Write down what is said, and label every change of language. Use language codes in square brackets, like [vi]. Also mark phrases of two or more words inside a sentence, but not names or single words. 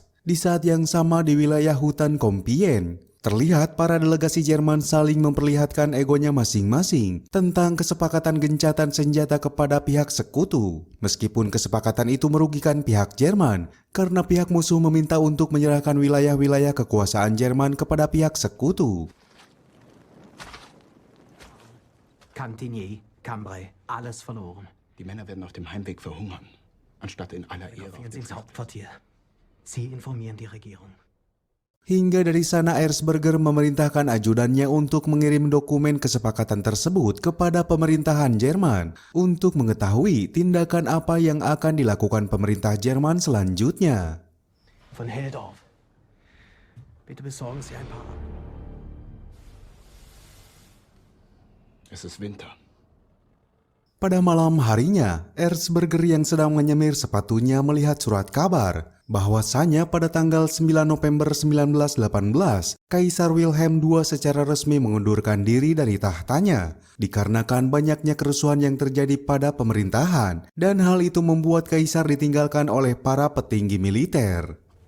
[id] Di saat yang sama di wilayah hutan Compiègne, terlihat para delegasi Jerman saling memperlihatkan egonya masing-masing tentang kesepakatan gencatan senjata kepada pihak sekutu. Meskipun kesepakatan itu merugikan pihak Jerman karena pihak musuh meminta untuk menyerahkan wilayah-wilayah kekuasaan Jerman kepada pihak sekutu. [de] Cantigny, Cambrai, alles verloren. Die Männer werden auf dem Heimweg verhungern, anstatt in aller Ehre. Gehen Sie ins Hauptquartier. Sie informieren die Regierung. [id] Hingga dari sana Erzberger memerintahkan ajudannya untuk mengirim dokumen kesepakatan tersebut kepada pemerintahan Jerman untuk mengetahui tindakan apa yang akan dilakukan pemerintah Jerman selanjutnya. [de] Von Helldorf. Bitte besorgen Sie ein paar. Es ist Winter. [id] Pada malam harinya, Erzberger yang sedang menyemir sepatunya melihat surat kabar bahwasanya pada tanggal 9 November 1918, Kaisar Wilhelm II secara resmi mengundurkan diri dari tahtanya dikarenakan banyaknya kerusuhan yang terjadi pada pemerintahan, dan hal itu membuat Kaisar ditinggalkan oleh para petinggi militer.